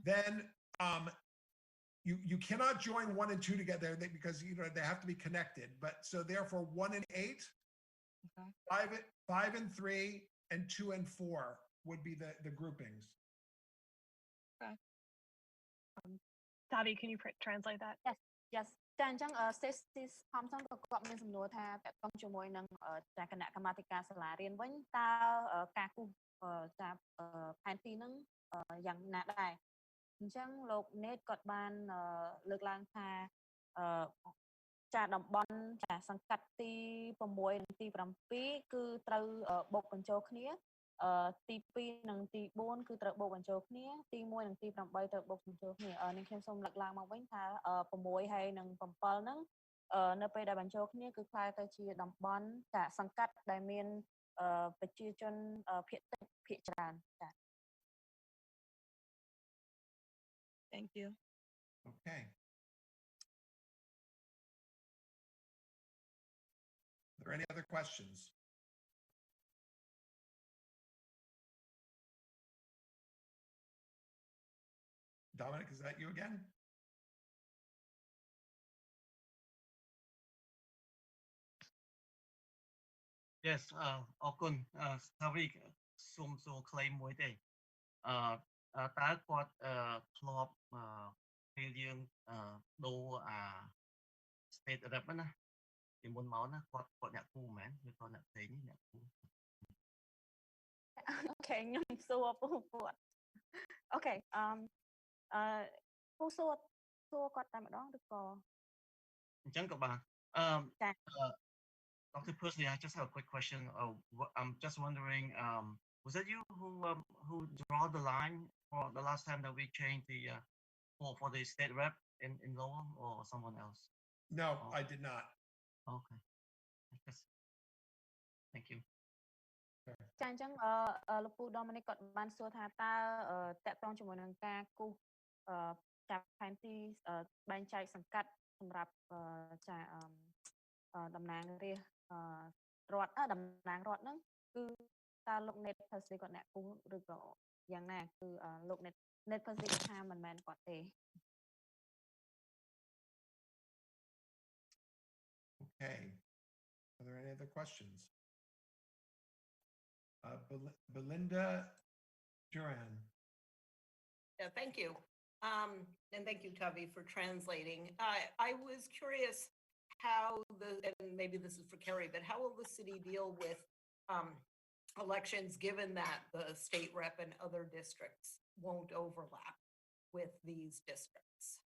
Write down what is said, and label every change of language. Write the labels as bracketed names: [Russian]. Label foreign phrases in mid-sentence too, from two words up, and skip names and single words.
[English] Then you cannot join 1 and 2 together because they have to be connected. But so therefore 1 and 8, okay. 5 and 3, and 2 and 4 would be the groupings. Okay. Tavi, can you translate that? Yes. [Khmer] ចាអញ្ចឹង Stacy Thompson ក៏គាត់មានសំណួរថាតកតងជាមួយនឹងគណៈកម្មាធិការសាលារៀនវិញតើការគូសផែនទីហ្នឹងយ៉ាងណាដែរអញ្ចឹងលោក Nate គាត់បានលើកឡើងថា តំបន់សង្កាត់ទី6និងទី7គឺត្រូវបូកបញ្ចូលគ្នាទី2និងទី4គឺត្រូវបូកបញ្ចូលគ្នាទី1និងទី8ត្រូវបូកបញ្ចូលគ្នានេះខ្ញុំសូមលើកឡើងមកវិញថា6ហើយនិង7ហ្នឹងនៅពេលដែលបញ្ចូលគ្នាគឺคล้ายទៅជាតំបន់សង្កាត់ដែលមានប្រជាជនភាគតិចភាគច្រើនចា [English] Thank you. Okay. Are there any other questions? Dominic, is that you again? [Khmer] Yes អរគុណ Savvy សូមclaim មួយទេតើគាត់ធ្លាប់ពេលយើងដូរ [English] state rep [Khmer] ណាពីមុនមកណាគាត់អ្នកគូមែនឬក៏អ្នកផ្សេងអ្នកគូ Okay ខ្ញុំសួរពូគាត់ Okay ពូសួរគាត់តែម្ដងឬក៏ អញ្ចឹងក៏បាន Dr. [English] Persley, I just have a quick question. I'm just wondering, was that you who draw the line for the last time that we changed the for the state rep in Lowell, or someone else? No, I did not. Okay. Thank you. [Khmer] ចាអញ្ចឹងលោកពូ Dominic គាត់បានសួរថាតើតកតងជាមួយនឹងការគូសចាប់ផែនទីបែងចែកសង្កាត់សម្រាប់តំណាងរាស្ត្ររដ្ឋតំណាងរដ្ឋហ្នឹងគឺតើលោក Nate Persley គាត់អ្នកគូសឬក៏យ៉ាងណាគឺលោក Nate net Pacific ថាមិនមែនគាត់ទេ [English] Okay. Are there any other questions? Belinda Duran. Yeah, thank you. And thank you, Tavi, for translating. I was curious how and maybe this is for Kerry, but how will the city deal with elections given that the state rep and other districts won't overlap with these districts?